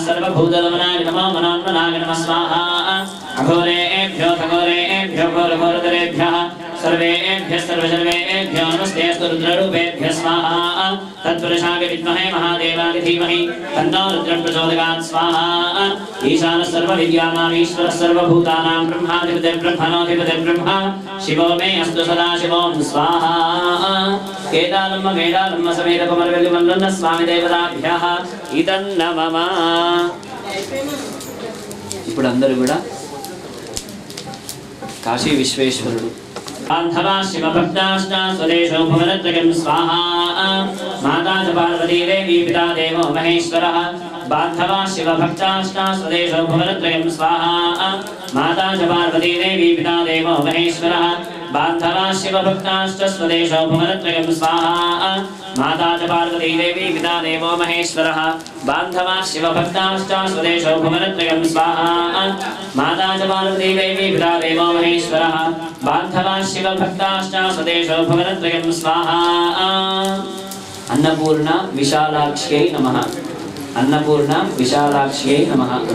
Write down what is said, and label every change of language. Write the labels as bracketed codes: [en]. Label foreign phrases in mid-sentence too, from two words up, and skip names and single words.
[sa] सर्वभूतदमनाय नमो मनोन्मनाय नमः स्वाहा अघोरेभ्यो खगोरेभ्यो घोरघोरतरेभ्यः सर्वेभ्यः सर्वसर्वेभ्यो नमस्तेऽस्तु रुद्ररूपेभ्यः स्वाहा तत्पुरुषाय विद्महे महादेवाय धीमहि तन्नो रुद्रः प्रचोदयात् स्वाहा ईशानः सर्वविद्यानाम् ईश्वरः सर्वभूतानां ब्रह्माधिपतिर्ब्रह्मणोऽधिपतिर्ब्रह्मा शिवो मे अस्तु सदा शिवों स्वाहा केदालम्ब मेडालम्ब समेत कुमरवेल्लिमल्लन्न स्वामी देवताभ्यः इदन्नमम [te] ఇప్పుడు అందరూ కూడా కాశీ విశ్వేశ్వరుడు [sa] बान्धवा शिवभक्ताश्च स्वदेशो भुवनत्रयं स्वाहा माता च पार्वती देवी पिता देवो महेश्वरः बान्धवा शिवभक्ताश्च स्वदेशो भुवनत्रयं स्वाहा माता च पार्वती देवी पिता देवो महेश्वरः बान्धवा शिवभक्ताश्च स्वदेशो भुवनत्रयं स्वाहा माता च पार्वती देवी पिता देवो महेश्वरः बान्धवा शिवभक्ताश्च स्वदेशो भुवनत्रयं स्वाहा माता च पार्वती देवी पिता देवो महेश्वरः बान्धवा शिवभक्ताश्च स्वदेशो भुवनत्रयं स्वाहा अन्नपूर्णा विशालाक्ष्यै नमः अन्नपूर्णा विशालाक्ष्यै नमः